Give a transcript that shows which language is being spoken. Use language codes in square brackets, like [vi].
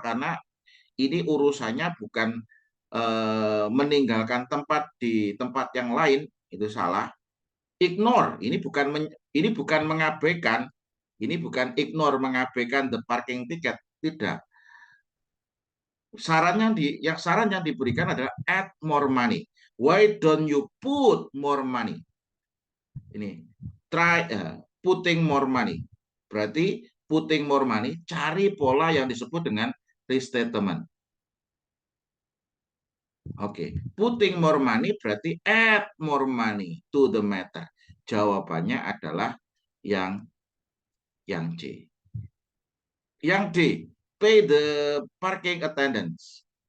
[id] Karena ini urusannya bukan meninggalkan tempat di tempat yang lain, itu salah. Ignore, ini bukan mengabaikan, ini bukan ignore mengabaikan [en] the parking ticket, [id] tidak. Saran yang diberikan adalah [en] add more money. Why don't you put more money? [id] Ini [en] try putting more money. [id] Berarti [en] putting more money, [id] cari pola yang disebut dengan restatement. [en] Oke, putting more money [id] berarti [en] add more money to the matter. [id] Jawabannya adalah yang C. Yang D, [en] pay the parking attendants.